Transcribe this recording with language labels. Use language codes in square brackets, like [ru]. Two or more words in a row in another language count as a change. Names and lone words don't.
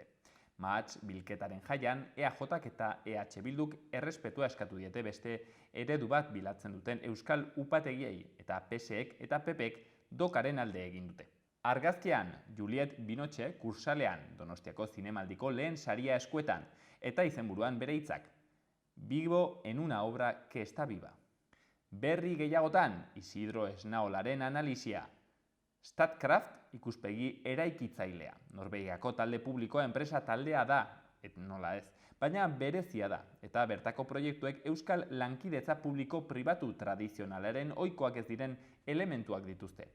[eu] Mahats bilketaren jaian, EAJak eta EH Bilduk errespetua eskatu diete beste eredu bat bilatzen duten euskal upategiei eta PSek eta PPek dokaren alde egin dute. Argazkian, Juliet Binoche kursalean Donostiako zinemaldiko lehen saria eskuetan eta izenburuan bere hitzak. [es] Vivo en una obra que está viva. [eu] Berri gehiagotan, Isidro Esnaolaren analisia. Statkraft ikuspegi eraikitzailea. Norvegiako talde publikoa enpresa taldea da, nola ez, baina berezia da, eta bertako proiektuek euskal lankidetza publiko-pribatu tradizionalaren ohikoak ez diren elementuak dituzte.